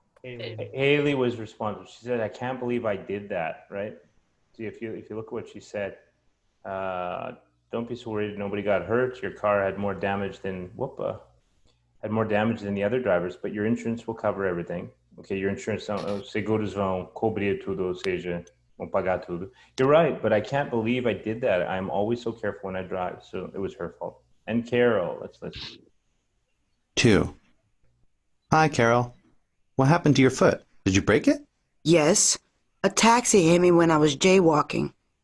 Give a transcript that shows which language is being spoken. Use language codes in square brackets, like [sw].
[en] Haley. Haley was responsible. She said, "I can't believe I did that." Right? See, if you look at what she said, don't be so worried. Nobody got hurt. Your car had more damage than had more damage than the other drivers, but your insurance will cover everything. Okay, your insurance, [pt] seguros vão cobrir tudo, ou seja, vão pagar tudo. [en] You're right, but I can't believe I did that. I'm always so careful when I drive, so it was her fault. And Carol, let's 2. Hi, Carol. What happened to your foot? Did you break it? Yes, a taxi hit me when I was jaywalking.